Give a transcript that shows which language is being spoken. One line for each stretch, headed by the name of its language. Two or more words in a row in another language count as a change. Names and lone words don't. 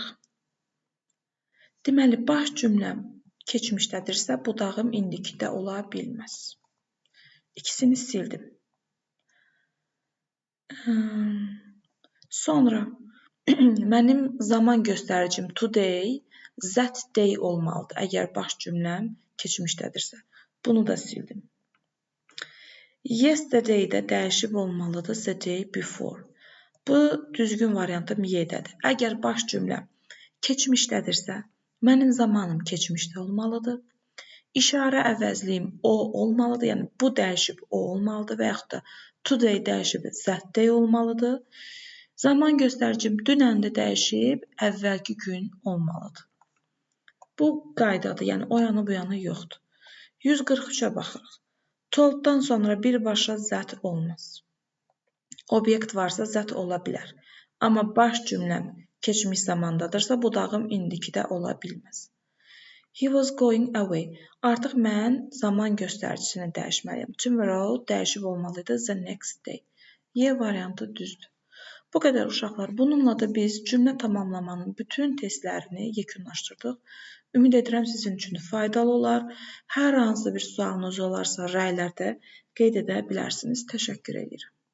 Azerbaijani: Deməli, baş cümləm keçmişdədirsə, budağım indikidə ola bilməz. İkisini sildim. Sonra mənim zaman göstəricim
English: today, that day
Azerbaijani: olmalıdır, əgər baş cümləm keçmişdədirsə. Bunu da sildim. Yesterday-də dəyişib olmalıdır
English: the day before.
Azerbaijani: Bu düzgün variantım Y-dədir. Əgər baş cümləm keçmişdədirsə, mənim zamanım keçmişdə olmalıdır. İşarə əvəzliyim o olmalıdır, yəni bu dəyişib o olmalıdır və yaxud da today dəyişib
English: that day
Azerbaijani: olmalıdır. Zaman göstəricim dünəndə dəyişib əvvəlki gün olmalıdır. Bu qaydadır, yəni o yanı bu yanı yoxdur. 143-ə baxırıq. Told-dan sonra birbaşa that olmaz. Obyekt varsa that ola bilər. Amma baş cümləm keçmiş zamandadırsa, budağım indikidə ola bilməz.
English: He was going away.
Azerbaijani: Artıq mən zaman göstəricisini dəyişməliyəm. Tomorrow dəyişib olmalıydı
English: the next day.
Azerbaijani: Y variantı düzdür. Bu qədər uşaqlar. Bununla da biz cümlə tamamlamanın bütün testlərini yekunlaşdırdıq. Ümid edirəm sizin üçün faydalı olar. Hər hansı bir sualınız olarsa rəylərdə qeyd edə bilərsiniz. Təşəkkür edirəm.